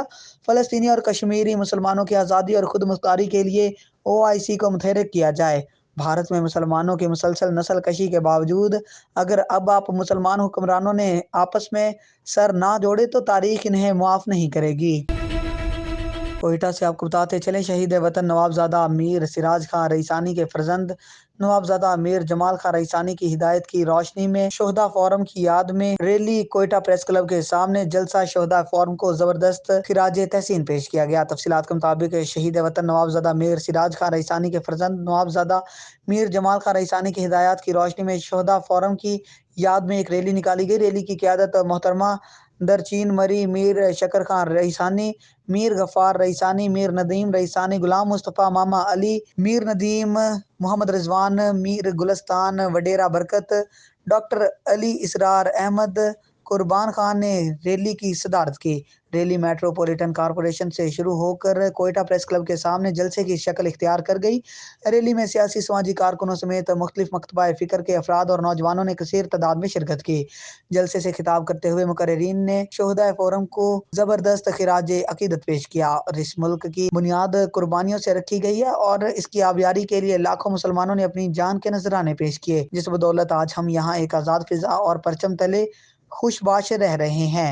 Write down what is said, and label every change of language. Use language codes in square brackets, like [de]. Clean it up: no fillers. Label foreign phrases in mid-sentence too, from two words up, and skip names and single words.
[ur] فلسطینی اور کشمیری مسلمانوں کی آزادی اور خود مختاری کے لیے OIC کو متحرک کیا جائے. بھارت میں مسلمانوں کی مسلسل نسل کشی کے باوجود اگر اب آپ مسلمان حکمرانوں نے آپس میں سر نہ جوڑے تو تاریخ انہیں معاف نہیں کرے گی. کوئٹہ سے آپ کو بتاتے چلیں, شہید وطن نوابزادہ میر سراج خاں رئیسانی کے فرزند نوابزادہ میر جمال خاں رئیسانی کی ہدایت کی روشنی میں شہدا فورم کی یاد میں ریلی کوئٹہ پریس کلب کے سامنے جلسہ شہدا فورم کو زبردست خراج تحسین پیش کیا گیا. تفصیلات کے مطابق شہید وطن نوابزادہ میر سراج خاں رئیسانی کے فرزند نوابزادہ میر جمال خاں رئیسانی کی ہدایت کی روشنی میں شہدا فورم کی یاد میں ایک ریلی نکالی گئی. ریلی کی قیادت محترمہ درچین مری میر شکر خاں رئیسانی، میر غفار رئیسانی، میر ندیم رئیسانی، غلام مصطفیٰ ماما علی، میر ندیم، محمد رضوان، میر گلستان وڈیرہ برکت، ڈاکٹر علی اسرار احمد قربان خان نے ریلی کی صدارت کی. ریلی میٹروپولیٹن کارپوریشن سے شروع ہو کر کوئٹہ پریس کلب کے سامنے جلسے کی شکل اختیار کر گئی. ریلی میں سیاسی سماجی کارکنوں سمیت مختلف مکتبہ فکر کے افراد اور نوجوانوں نے کثیر تعداد میں شرکت کی. جلسے سے خطاب کرتے ہوئے مقررین نے شہدا فورم کو زبردست خراج عقیدت پیش کیا اور اس ملک کی بنیاد قربانیوں سے رکھی گئی ہے اور اس کی آبیاری کے لیے لاکھوں مسلمانوں نے اپنی جان کے نذرانے پیش کیے، جس بدولت آج ہم یہاں ایک آزاد فضا اور پرچم تلے خوشباش رہ رہے ہیں.